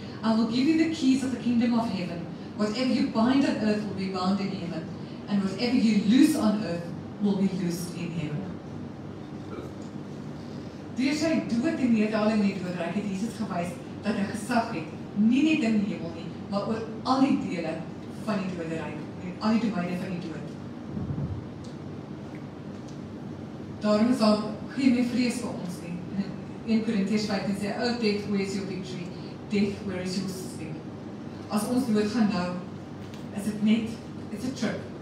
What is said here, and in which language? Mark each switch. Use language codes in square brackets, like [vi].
[en] I will give you the keys of the kingdom of heaven. Whatever you bind on earth will be bound in heaven, and whatever you loose on earth will be loosed in heaven. [af] Deur sy dood en neerdaling in die doderyk het Jesus gewys dat hy gesag het, nie net in die hemel nie, maar oor al die dele van die doderyk en al die domeine van die dood. Daarom is daar geen meer vrees vir ons nie. In 1 Korintiërs 15 sê, [en] "Oh death, where is your victory? Death, where is your sting?" [af] As ons dood gaan nou, is dit net, [en] it's a trip.